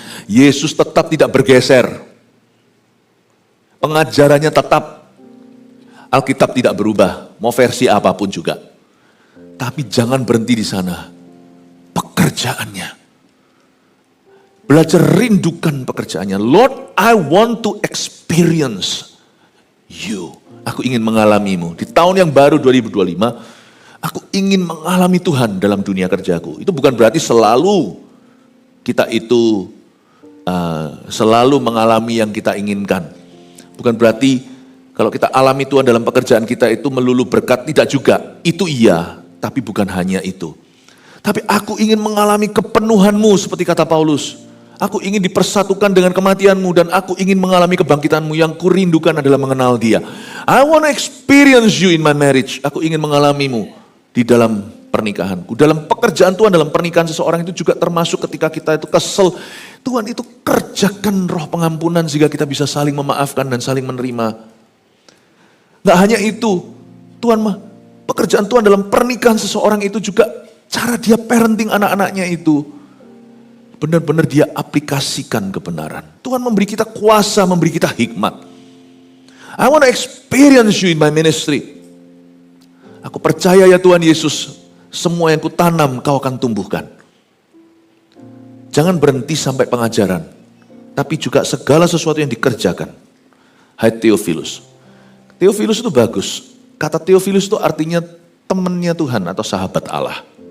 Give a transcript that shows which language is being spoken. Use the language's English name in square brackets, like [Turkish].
[Indonesian] Yesus tetap tidak bergeser. Pengajarannya tetap. Alkitab tidak berubah, mau versi apapun juga. Tapi jangan berhenti di sana. Pekerjaannya. Belajar rindukan pekerjaannya. [English] Lord, I want to experience you. [Indonesian] Aku ingin mengalamimu. Di tahun yang baru 2025, aku ingin mengalami Tuhan dalam dunia kerjaku. Itu bukan berarti selalu kita itu selalu mengalami yang kita inginkan. Bukan berarti kalau kita alami Tuhan dalam pekerjaan kita itu melulu berkat, tidak juga. Itu iya, tapi bukan hanya itu. Tapi aku ingin mengalami kepenuhanmu seperti kata Paulus. Aku ingin dipersatukan dengan kematianmu dan aku ingin mengalami kebangkitanmu. Yang kurindukan adalah mengenal dia. [English] I want to experience you in my marriage. [Indonesian] Aku ingin mengalamimu di dalam pernikahanku. Dalam pekerjaan Tuhan, dalam pernikahan seseorang itu juga termasuk ketika kita itu kesel. Tuhan itu kerjakan roh pengampunan sehingga kita bisa saling memaafkan dan saling menerima. Gak hanya itu, pekerjaan Tuhan dalam pernikahan seseorang itu juga cara dia parenting anak-anaknya itu. Benar-benar dia aplikasikan kebenaran. Tuhan memberi kita kuasa, memberi kita hikmat. [English] I want to experience you in my ministry. [Indonesian] Aku percaya ya Tuhan Yesus, semua yang kutanam kau akan tumbuhkan. Jangan berhenti sampai pengajaran, tapi juga segala sesuatu yang dikerjakan. Hai Theophilus. Theophilus itu bagus. Kata Theophilus itu artinya temannya Tuhan atau sahabat Allah.